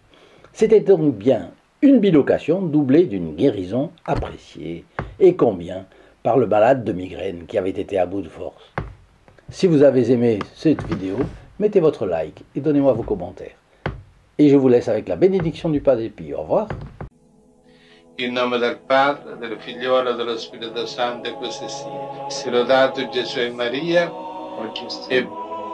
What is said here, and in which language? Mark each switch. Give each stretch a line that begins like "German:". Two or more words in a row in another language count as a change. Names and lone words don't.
French: C'était donc bien une bilocation doublée d'une guérison appréciée, et combien, par le malade de migraine qui avait été à bout de force. Si vous avez aimé cette vidéo, mettez votre like et donnez-moi vos commentaires. Et je vous laisse avec la bénédiction du Padre Pio. Au revoir.
Italian: In nome del Padre, del Figliolo e dello Spirito Santo, e così sia. Sia lodato Gesù e Maria, e